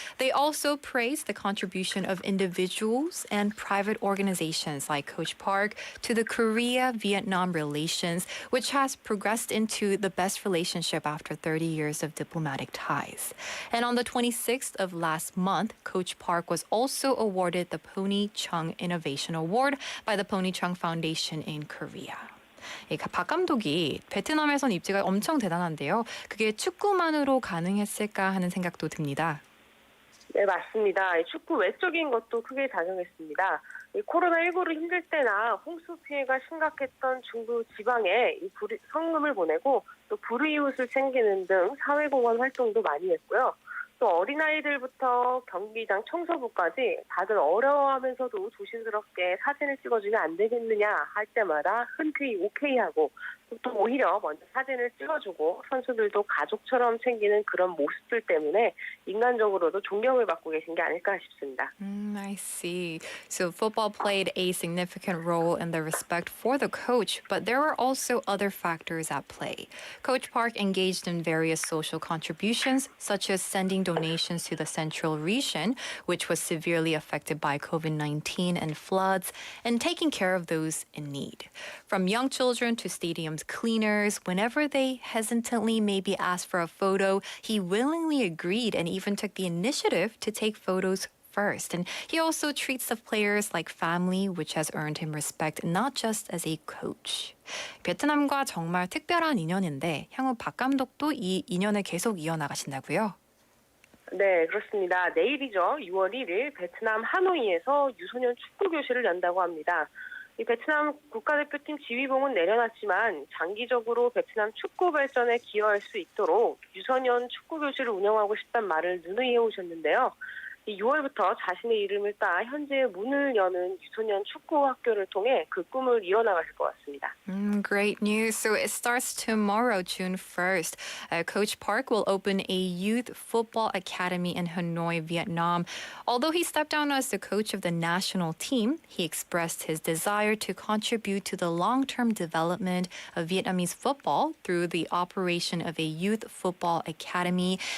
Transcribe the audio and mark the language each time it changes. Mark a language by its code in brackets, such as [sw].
[en] They also praised the contribution of individuals and private organizations like Coach Park to the Korea-Vietnam relations, which has progressed into the best relationship after 30 years of diplomatic ties. And on the 26th of last month, Coach Park was also awarded the Pony Chung Innovation Award by the Pony Chung Foundation in Korea. [ko] 박 감독이 베트남에선 입지가 엄청 대단한데요. 그게 축구만으로 가능했을까 하는 생각도 듭니다. 네, 맞습니다. 축구 외적인 것도 크게 작용했습니다. 코로나19로 힘들 때나 홍수 피해가 심각했던 중부 지방에 성금을 보내고 또 불이웃을 챙기는 등 사회공헌 활동도 많이 했고요. 또 어린아이들부터 경기장 청소부까지 다들 어려워하면서도 조심스럽게 사진을 찍어주면 안 되겠느냐 할 때마다 흔쾌히 오케이하고 또 오히려 먼저 사진을 찍어주고 선수들도 가족처럼 챙기는 그런 모습들 때문에 인간적으로도 존경을 받고 계신 게 아닐까 싶습니다. [en] I see. So football played a significant role in the respect for the coach, but there were also other factors at play. Coach Park engaged in various social contributions, such as sending donations to the central region, which was severely affected by COVID-19 and floods, and taking care of those in need. From young children to stadium cleaners, whenever they hesitantly maybe asked for a photo, he willingly agreed and even took the initiative to take photos first. And he also treats the players like family, which has earned him respect not just as a coach. [ko] 베트남과 정말 특별한 인연인데 향후 박 감독도 이 인연을 계속 이어나가신다고요? 네, 그렇습니다. 내일이죠. 6월 1일 베트남 하노이에서 유소년 축구 교실을 연다고 합니다. 이 베트남 국가대표팀 지휘봉은 내려놨지만 장기적으로 베트남 축구 발전에 기여할 수 있도록 유소년 축구 교실을 운영하고 싶다는 말을 누누이 해오셨는데요. 6월부터 자신의 이름을 따 현재의 문을 여는 유소년 축구 학교를 통해 그 꿈을 이뤄나가실 것 같습니다. [en] Great news. So it starts tomorrow, June 1st. Coach Park will open a youth football academy in Hanoi, Vietnam. Although he stepped down as the coach of the national team, he expressed his desire to contribute to the long-term development of Vietnamese football through the operation of a youth football academy.